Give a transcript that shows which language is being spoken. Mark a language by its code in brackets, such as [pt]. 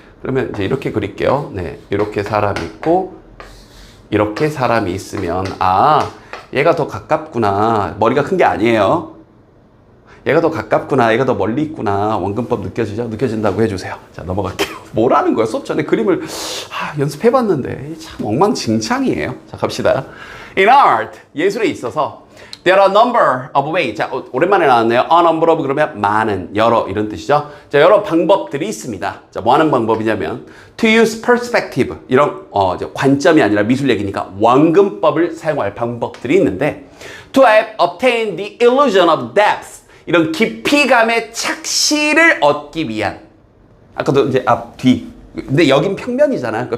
[ko] 그러면 이제 이렇게 그릴게요. 네, 이렇게 사람이 있고 이렇게 사람이 있으면 얘가 더 가깝구나. 머리가 큰 게 아니에요. 얘가 더 가깝구나, 얘가 더 멀리 있구나. 원근법 느껴지죠? 느껴진다고 해주세요. 자, 넘어갈게요. 뭐라는 거야? 수업 전에 그림을 연습해봤는데 참 엉망진창이에요. 자, 갑시다. [en] In art, [ko] 예술에 있어서 [en] there are a number of ways. [ko] 자, 오랜만에 나왔네요. [en] A number of [ko] 그러면 많은, 여러 이런 뜻이죠. 자, 여러 방법들이 있습니다. 자, 뭐 하는 방법이냐면 [en] to use perspective [ko] 이런 관점이 아니라 미술 얘기니까 원근법을 사용할 방법들이 있는데 [en] to have obtained the illusion of depth [ko] 이런 깊이감의 착시를 얻기 위한 아까도 이제 앞, 뒤 근데 여긴 평면이잖아.